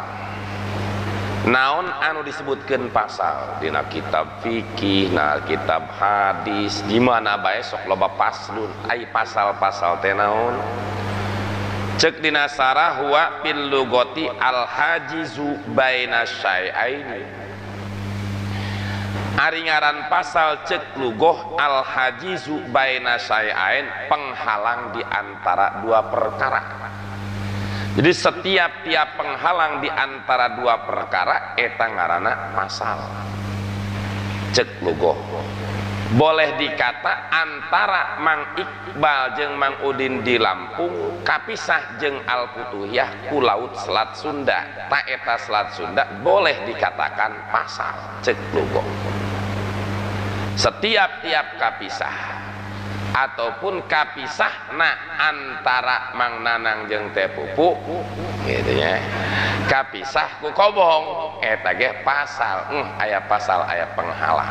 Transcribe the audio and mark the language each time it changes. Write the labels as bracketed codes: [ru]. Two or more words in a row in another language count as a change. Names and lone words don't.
[su] naon anu disebutkeun pasal dina kitab fikih na kitab hadis di mana bae sok loba faslun ai pasal-pasal teh naon cek dina sarah [ar] هو في اللغة الحاجز بين شيئين [su] ari ngaran pasal cek lugoh [ar] الحاجز بين شيئين [id] penghalang di antara dua perkara. Jadi setiap tiap penghalang di antara dua perkara [su] eta ngaranna pasal cek lugoh. [id] Boleh dikata antara [su] Mang Iqbal jeung Mang Udin di Lampung kapisah jeung Al-Futuhiyah ku Laut Selat Sunda ta eta Selat Sunda [id] boleh dikatakan [su] pasal cek lugoh. [id] Setiap tiap [su] kapisah ataupun kapisahna antara Mang Nanang jeung Teh Pupu gitu nya kapisah ku kobong eta ge pasal aya pasal aya penghalang.